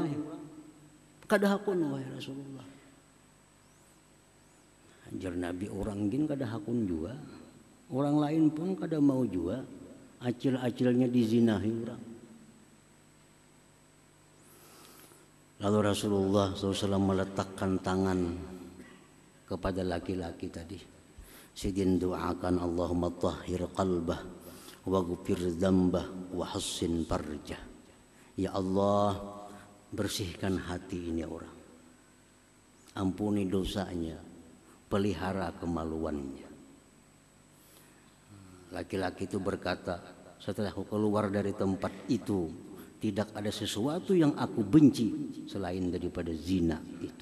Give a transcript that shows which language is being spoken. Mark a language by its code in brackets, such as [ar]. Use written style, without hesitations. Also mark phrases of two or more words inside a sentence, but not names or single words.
[bjn] Kada hakun wahai Rasulullah. Jar Nabi, orang gin kada hakun juga, orang lain pun kada mau juga, acil-acilnya dizinahi orang. [id] Lalu Rasulullah SAW meletakkan tangan kepada laki-laki tadi. Sidin doakan [ar] اللهم طهر قلبه واغفر ذنبه وحصن فرجه. [id] Ya Allah, bersihkan hati ini orang. Ampuni dosanya, pelihara kemaluannya. Laki-laki itu berkata, setelah aku keluar dari tempat itu, tidak ada sesuatu yang aku benci selain daripada zina itu.